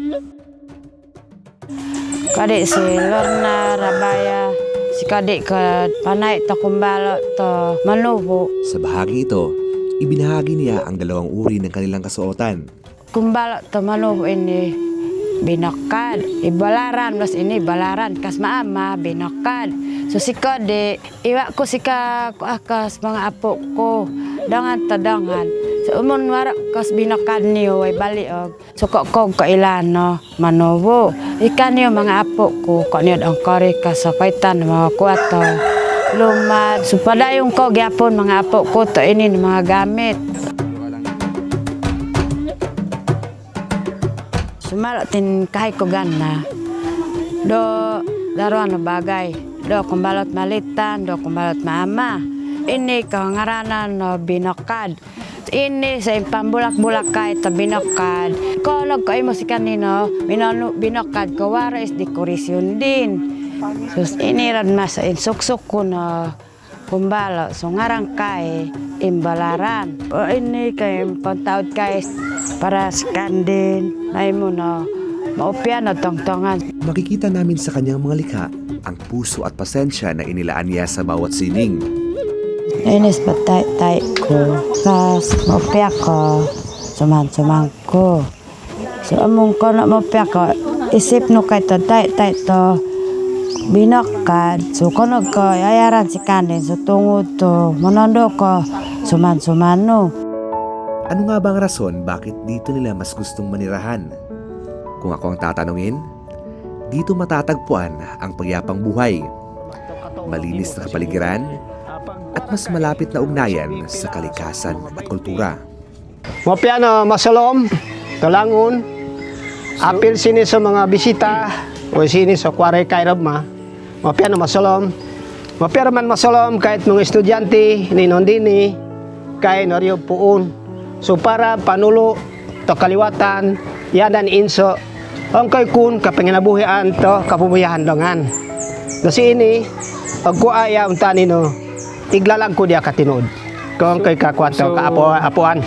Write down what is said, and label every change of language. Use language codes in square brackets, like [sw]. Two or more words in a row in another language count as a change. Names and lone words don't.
[mbt] Kadi si Lorna Rabaya, si kadi ka panay ta kumbalo to manubo. [tl] Sa bahagi ito, ibinahagi niya ang dalawang uri ng kanilang kasuotan. [mbt] Kumbalo to manubo ini binokad, ibalaran mas ini balaran kas maama binokad. So si kadi iwa ko si ka akas mga apo ko dangan tadangan. So umon wara kas binokad niyo way bali og suko ko kailano manubo. Ikan niyo mga apo ko kanyo ang kare kasapaitan mga kuwato. Lumad supadayong ko gyapon mga apo ko to ini mga gamit. Sumalatin kahit ko gana. Do daruan na bagay. Do kumbalot malitan, do kumbalot mama. Ini kangaranan no binokad. Ini sa pambulak-bulak kahit ta binokad. Konog ko mo si kanino, binokad ko waris dekorasyon din. Sus ini ran mas suksok ko na kumbalo. So ngarang kay imbalaran. O ini kay pantaod kay para skandin. Ay mo na maupyan na tongtongan. [tl] Makikita namin sa kanyang mga likha ang puso at pasensya na inilaan niya sa bawat sining. [mbt] Inis patay-tay ko, kas maupya ko, suman-suman ko. So among ko na maupya ko, isip no kay to tay-tay to binokad. So kunog ko, ayaran si kanin, so tungod to, manondo ko, suman-suman no. [tl] Ano nga ba ang rason bakit dito nila mas gustong manirahan? Kung ako ang tatanungin, dito matatagpuan ang pagyapang buhay, malinis na kapaligiran, at mas malapit na ugnayan sa kalikasan at kultura. [mbt] Mapiano, masalom, talangon, apil sini sa mga bisita, o sini sa kwaray kairab ma. Mapiano, masalom. Mapiano man masalom kahit mga estudyante, ninondini, kay Norio Puun. So para panulo, to kaliwatan, yadan inso, ang kay kun kapanginabuhian to kapubuyahan dongan. Kasi ini, pagkuaya untani no, iglalag ko diya katinood. Kung kay kakwato kaapuan.